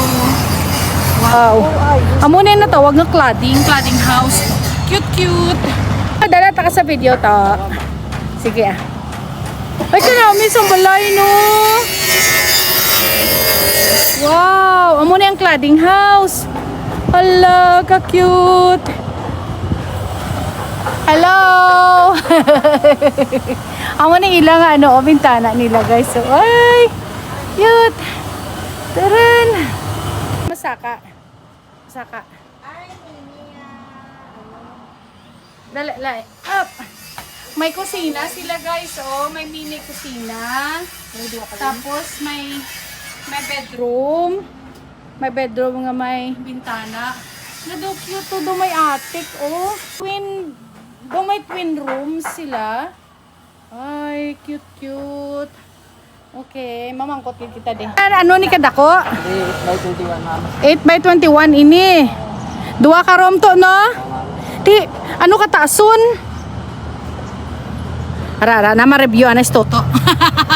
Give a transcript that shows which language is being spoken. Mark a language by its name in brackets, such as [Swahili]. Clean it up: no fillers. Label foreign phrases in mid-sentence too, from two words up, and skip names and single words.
[Hiligaynon] Wow. Amo na natawag nga [English] cladding house. [Hiligaynon] Cute. Dala ta ka sa video ta. Sige Ay kanami sa balay no. Wow, amo na ang [English] cladding house. [Hiligaynon] Hala, ka-cute. Hello. Amo na ilang bintana nila guys. So, ay, cute. Taran. Masaka. Dali. Up. May kusina sila guys. May mini kusina. Tapos may bedroom. May bedroom nga may bintana. Do cute do may attic may [English] twin rooms [Hiligaynon] sila. Ay, cute. Okay, mamangkot kita din. Ano ni kadako? 8x21 ini. Dua ka room to no? Ti ano ka taason? Ara na ma-review anas toto.